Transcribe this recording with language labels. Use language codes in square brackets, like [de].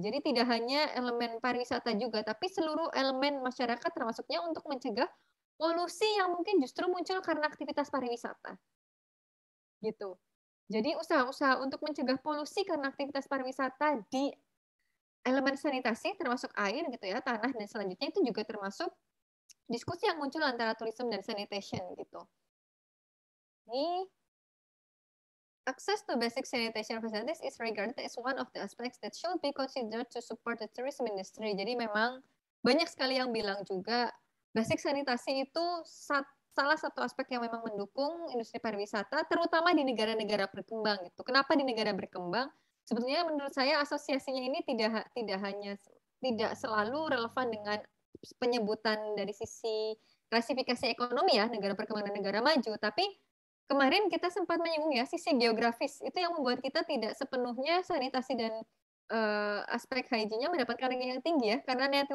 [id] Jadi tidak hanya elemen pariwisata juga, tapi seluruh elemen masyarakat termasuknya untuk mencegah polusi yang mungkin justru muncul karena aktivitas pariwisata. Gitu. Jadi usaha-usaha untuk mencegah polusi karena aktivitas pariwisata di elemen sanitasi termasuk air gitu ya, tanah dan selanjutnya itu juga termasuk diskusi yang muncul antara tourism dan sanitation gitu. [en] Ini access to basic sanitation facilities is regarded as one of the aspects that should be considered to support the tourism industry. [id] Jadi memang banyak sekali yang bilang juga basic sanitasi itu salah satu aspek yang memang mendukung industri pariwisata, terutama di negara-negara berkembang gitu. Kenapa di negara berkembang? Sebetulnya menurut saya asosiasinya ini tidak selalu relevan dengan penyebutan dari sisi klasifikasi ekonomi ya, negara berkembang dan negara maju, tapi kemarin kita sempat menyinggung ya sisi geografis itu yang membuat kita tidak sepenuhnya sanitasi dan aspek hygiene-nya mendapatkan ranking yang tinggi ya karena